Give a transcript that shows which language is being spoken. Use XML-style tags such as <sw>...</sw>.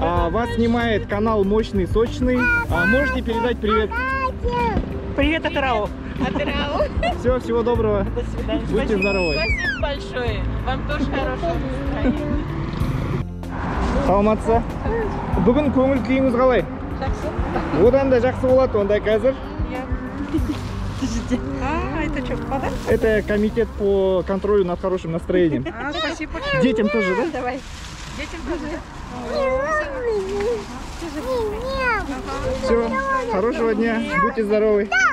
<ru>Вас снимает канал Мощный Сочный. Можете передать привет? Привет, Атырау. Все, всего доброго. До свидания. Будьте здоровы. Спасибо большое. Вам тоже хорошего настроения.</ru> <kk>Саламатсыз. Бүгін көңіл күйіңіз қалай? Жақсы. Одан да жақсы болады онда қазір.</kk> <ru>Это что, подарок? Это комитет по контролю над хорошим настроением. Спасибо. Детям тоже, да? Давай. Детям тоже. Все, хорошего дня, будьте здоровы.</ru>